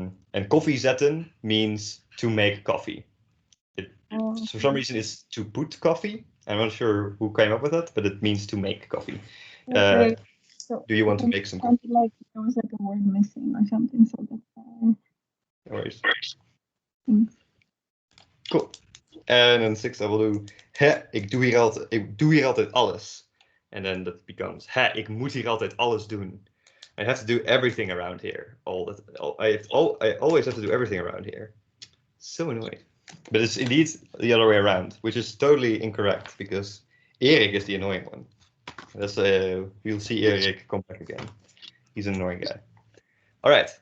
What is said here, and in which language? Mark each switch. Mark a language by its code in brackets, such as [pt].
[en] And koffie zetten means to make coffee. For some reason it's to put coffee. I'm not sure who came up with that, but it means to make coffee. Okay. Do you want to make some coffee? Like there was like a word missing or something, so that's why. No worries. Thanks. Cool. [nl] En [en] then 6 I will do, [nl] ik doe hier altijd alles. [en] And then that becomes, [nl] ik moet hier altijd alles doen. [en] I have to do everything around here. I always have to do everything around here. So annoying. But it's indeed the other way around, which is totally incorrect because Erik is the annoying one. That's you'll see Erik come back again. He's an annoying guy. All right.